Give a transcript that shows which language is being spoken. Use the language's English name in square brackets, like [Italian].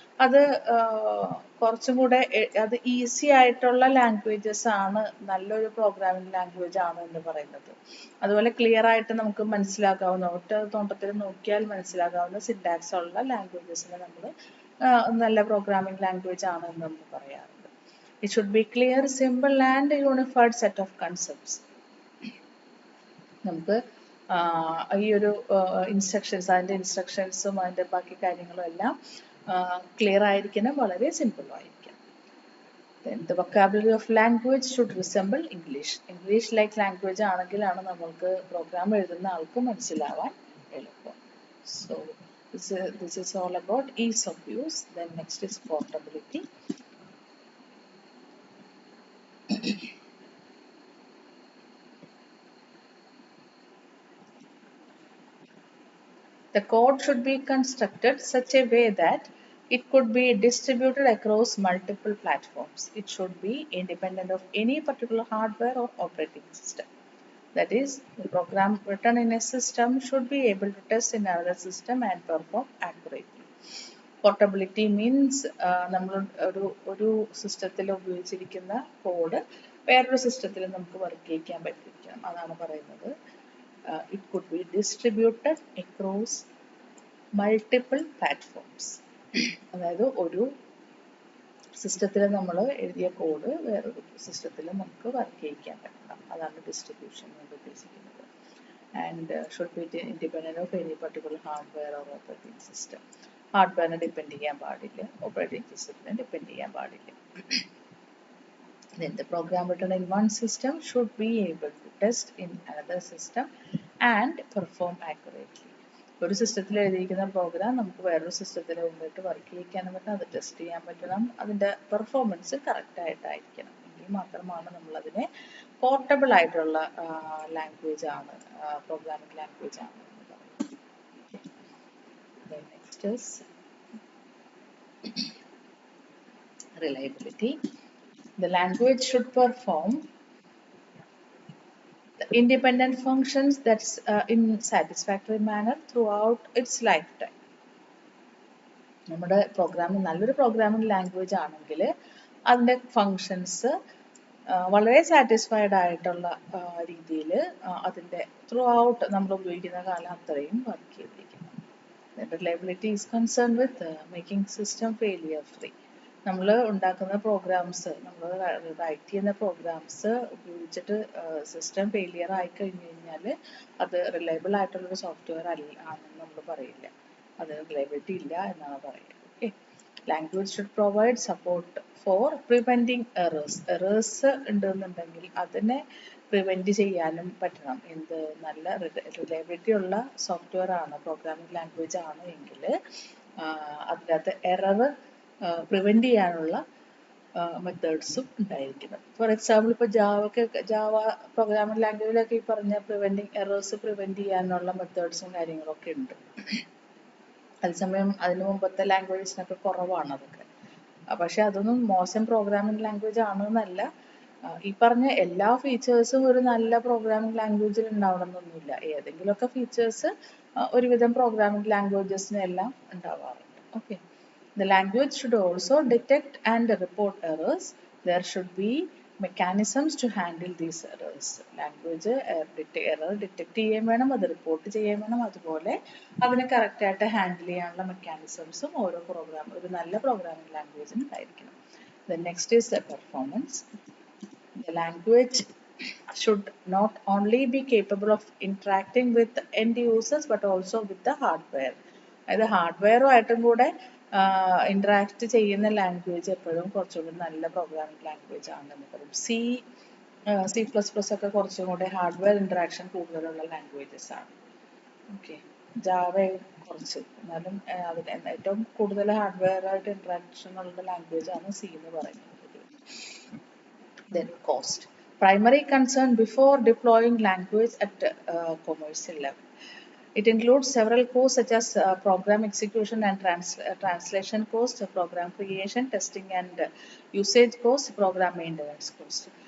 [Malayalam] അത് കുറച്ചും കൂടെ അത് ഈസി ആയിട്ടുള്ള ലാംഗ്വേജസ് ആണ് നല്ലൊരു പ്രോഗ്രാമിംഗ് ലാംഗ്വേജ് ആണ് എന്ന് പറയുന്നത്. അതുപോലെ ക്ലിയർ ആയിട്ട് നമുക്ക് മനസ്സിലാക്കാവുന്ന, ഒറ്റ തോട്ടത്തിൽ നോക്കിയാൽ മനസ്സിലാക്കാവുന്ന സിൻടാക്സ് ഉള്ള ലാംഗ്വേജസിനെ നമ്മൾ നല്ല പ്രോഗ്രാമിംഗ് ലാംഗ്വേജ് ആണ് എന്ന് നമ്മൾ പറയാറുണ്ട്. [English] It should be clear, simple, and a unified set of concepts. [Malayalam] നമുക്ക് ഈ ഒരു അതിൻ്റെ ഇൻസ്ട്രക്ഷൻസും അതിൻ്റെ ബാക്കി കാര്യങ്ങളും എല്ലാം ക്ലിയർ ആയിരിക്കണം, വളരെ സിമ്പിളും ആയിരിക്കണം. [English] Then the vocabulary of language should resemble English. English like language [Malayalam] ആണെങ്കിലാണ് നമ്മൾക്ക് പ്രോഗ്രാം എഴുതുന്ന ആൾക്ക് മനസ്സിലാവാൻ എളുപ്പം. [English] So this is all about ease of use. Then next is portability. The code should be constructed such a way that It could be distributed across multiple platforms. It should be independent of any particular hardware or operating system. That is, the program written in a system should be able to test in another system and perform accurately. Portability means [Malayalam] നമ്മൾ ഒരു സിസ്റ്റത്തിൽ ഉപയോഗിച്ചിരിക്കുന്ന code വേറൊരു സിസ്റ്റത്തിൽ നമുക്ക് work ചെയ്യിക്കാൻ പറ്റിയിരിക്കണം. അതാണ് പറയുന്നത്. [English] It could be distributed across multiple platforms. [Malayalam] അതായത് ഒരു സിസ്റ്റത്തിൽ നമ്മൾ എഴുതിയ കോഡ് വേറൊരു സിസ്റ്റത്തിൽ നമുക്ക് വർക്ക് ചെയ്യിക്കാൻ പറ്റണം. അതാണ് ഡിസ്ട്രിബ്യൂഷൻ കൊണ്ട് ഉദ്ദേശിക്കുന്നത്. [English] And should be independent of any particular hardware or operating system. [Malayalam] ഹാർഡ്വെയറിനെ depend ചെയ്യാൻ പാടില്ല, ഓപ്പറേറ്റിംഗ് സിസ്റ്റത്തിനെ ഡിപ്പെൻഡ് ചെയ്യാൻ പാടില്ല. [English] Then the program written in one system should be able to test in another system and perform accurately. [Malayalam] ഒരു സിസ്റ്റത്തിൽ എഴുതിയിരിക്കുന്ന programme നമുക്ക് വേറൊരു സിസ്റ്റത്തിൽ കൊണ്ടിട്ട് വർക്ക് ചെയ്യിക്കാനും പറ്റണം, അത് ടെസ്റ്റ് ചെയ്യാൻ പറ്റണം, അതിൻ്റെ പെർഫോമൻസ് കറക്റ്റ് ആയിട്ടായിരിക്കണം. എങ്കിൽ മാത്രമാണ് നമ്മളതിനെ പോർട്ടബിൾ ആയിട്ടുള്ള ലാംഗ്വേജ് ആണ്, പ്രോഗ്രാമിംഗ് ലാംഗ്വേജ് ആണ് എന്ന് പറയുന്നത്. [English] Next is reliability. The language should perform the independent functions that's in satisfactory manner throughout its lifetime. [Malayalam] നമ്മുടെ പ്രോഗ്രാമിംഗ് നല്ലൊരു പ്രോഗ്രാമിംഗ് ലാംഗ്വേജ് ആണെങ്കിൽ അതിൻ്റെ ഫങ്ഷൻസ് വളരെ സാറ്റിസ്ഫൈഡ് ആയിട്ടുള്ള രീതിയിൽ അതിൻ്റെ ത്രൂ ഔട്ട് നമ്മൾ ഉപയോഗിക്കുന്ന കാലം അത്രയും വർക്ക് ചെയ്തിരിക്കണം. [English] Reliability is concerned with making system failure free. [Malayalam] നമ്മൾ ഉണ്ടാക്കുന്ന പ്രോഗ്രാംസ്, നമ്മൾ റൈറ്റ് ചെയ്യുന്ന പ്രോഗ്രാംസ് ഉപയോഗിച്ചിട്ട് സിസ്റ്റം ഫെയിലിയർ ആയി കഴിഞ്ഞു കഴിഞ്ഞാൽ അത് റിലയബിൾ ആയിട്ടുള്ളൊരു സോഫ്റ്റ്വെയർ ആണെന്ന് നമ്മൾ പറയില്ല, അത് റിലയബിലിറ്റി ഇല്ല എന്നാണ് പറയുക. [English] okay, language should provide support for preventing errors [Malayalam] ഉണ്ടെന്നുണ്ടെങ്കിൽ അതിനെ പ്രിവെൻറ്റ് ചെയ്യാനും പറ്റണം. എന്ത് നല്ല റിലയബിലിറ്റി ഉള്ള സോഫ്റ്റ്വെയർ ആണ്, പ്രോഗ്രാമിംഗ് ലാംഗ്വേജ് ആണ് എങ്കിൽ അതിനകത്ത് എറർ പ്രിവെൻറ്റ് ചെയ്യാനുള്ള മെത്തേഡ്സും ഉണ്ടായിരിക്കണം. ഫോർ എക്സാമ്പിൾ, ഇപ്പോൾ ജാവ പ്രോഗ്രാമിംഗ് ലാംഗ്വേജിലൊക്കെ ഈ പറഞ്ഞ പ്രിവെൻറ്റിങ് എറേഴ്സ് പ്രിവെൻറ്റ് ചെയ്യാനുള്ള മെത്തേഡ്സും കാര്യങ്ങളൊക്കെ ഉണ്ട്. അതേസമയം അതിന് മുമ്പത്തെ ലാംഗ്വേജസിനൊക്കെ കുറവാണ് അതൊക്കെ. പക്ഷെ അതൊന്നും മോശം പ്രോഗ്രാമിംഗ് ലാംഗ്വേജ് ആണെന്നല്ല, ഈ പറഞ്ഞ എല്ലാ ഫീച്ചേഴ്സും ഒരു നല്ല പ്രോഗ്രാമിംഗ് ലാംഗ്വേജിൽ ഉണ്ടാവണമെന്നൊന്നുമില്ല. ഏതെങ്കിലുമൊക്കെ ഫീച്ചേഴ്സ് ഒരുവിധം പ്രോഗ്രാമിംഗ് ലാംഗ്വേജസിനെല്ലാം ഉണ്ടാവാറുണ്ട്. [English] Okay, the language should also detect and report errors. There should be mechanisms to handle these errors. [Malayalam] Language error detect ചെയ്യാൻ വേണം, അത് റിപ്പോർട്ട് ചെയ്യാൻ വേണം, അതുപോലെ അതിനെ കറക്റ്റായിട്ട് ഹാൻഡിൽ ചെയ്യാനുള്ള മെക്കാനിസംസും ഒരു നല്ല പ്രോഗ്രാമിംഗ് ലാംഗ്വേജിന് ഉണ്ടായിരിക്കണം. [English] The next is the performance. The language should not only be capable of interacting with end users but also with the hardware. [Malayalam] അതായത് ഹാർഡ്വെയറുമായിട്ടും കൂടെ ഇൻട്രാക്ട് ചെയ്യുന്ന ലാംഗ്വേജ് എപ്പോഴും കുറച്ചുകൂടി നല്ല പ്രോഗ്രാമിംഗ് ലാംഗ്വേജ് ആണെന്ന് പറയും. C++ ഒക്കെ കുറച്ചും കൂടെ ഹാർഡ്വെയർ ഇൻട്രാക്ഷൻ കൂടുതലുള്ള ലാംഗ്വേജസ് ആണ്. ഓക്കെ, ജാവ കുറച്ച്, എന്നാലും അതിന് ഏറ്റവും കൂടുതൽ ഹാർഡ്വെയർ ആയിട്ട് ഇൻട്രാക്ഷൻ ഉള്ള ലാംഗ്വേജ് ആണ് C എന്ന് പറയുന്നത്. [English] Then cost. Primary concern before deploying language at commercial level. It includes several costs such as program execution and translation cost, program creation, testing and usage cost, program maintenance cost.